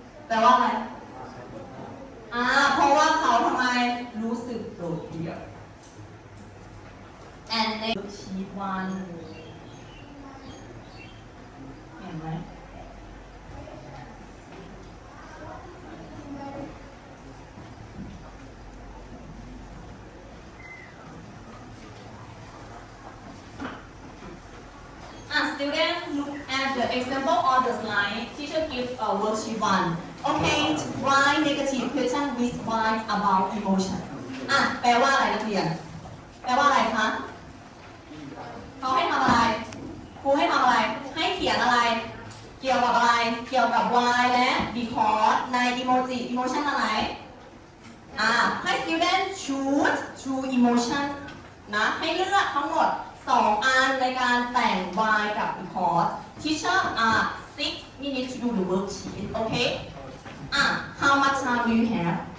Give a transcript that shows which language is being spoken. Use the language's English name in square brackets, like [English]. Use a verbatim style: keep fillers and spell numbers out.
[Thai] แปลว่าอะไร อ่า เพราะว่าเขาทำไมรู้สึกโดดเดี่ยว [English] and they she one [Thai] เห็นไหม [English] Ah, students, look at the example on the slide. Teacher give a worksheet one. Okay, write negative question with why about emotion. [Thai] อ่ะแปลว่าอะไรนักเรียนแปลว่าอะไรคะเขาให้ทำอะไรครูให้ทำอะไร ให้เขียนอะไร เกี่ยวกับอะไร เกี่ยวกับ why และ because ใน emoji emotion อะไร อ่าให้ [English] student choose two emotion [Thai] นะให้เลือกทั้งหมด สอง อันในการแต่ง why กับ because [English] teacher are six minutes to do the worksheet okay [Thai] อ่ะ [English] how much time do you have